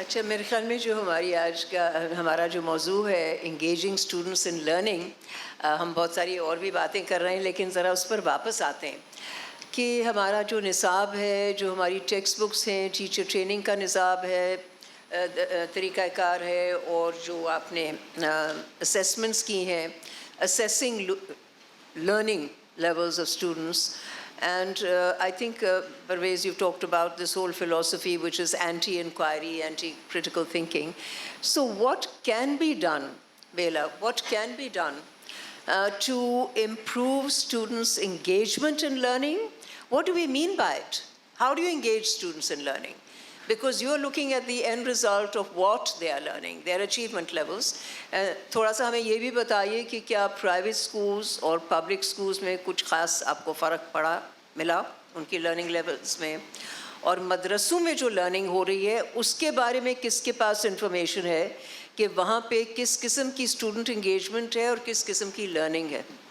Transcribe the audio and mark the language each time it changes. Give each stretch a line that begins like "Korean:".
Urdu: اچھا میرے خیال میں جو ہماری آج کا ہمارا جو موضوع ہے انگیجنگ اسٹوڈنٹس ان لرننگ ہم بہت ساری اور بھی باتیں کر رہے ہیں لیکن ذرا اس پر واپس آتے ہیں کہ ہمارا جو نصاب ہے جو ہماری ٹیکسٹ بکس ہیں ٹیچر ٹریننگ کا نصاب ہے طریقہ کار ہے اور جو آپ نے اسیسمنٹس کی ہیں
English: assessing learning levels of students. And I think, Parvez, you've talked about this whole philosophy which is anti-inquiry, anti-critical thinking. So what can be done, Bela, what can be done to improve students' engagement in learning? What do we mean by it? How do you engage students in learning? Because you're looking at the end result of what they are learning, their achievement levels.
Urdu: تھوڑا سا ہمیں یہ بھی بتائیے کہ کیا private schools اور public schools میں کچھ خاص آپ کو فرق ملا ان کی لرننگ لیولز میں اور مدرسوں میں جو لرننگ ہو رہی ہے اس کے بارے میں کس کے پاس انفارمیشن ہے کہ وہاں پہ کس قسم کی اسٹوڈنٹ انگیجمنٹ ہے اور کس قسم کی لرننگ ہے؟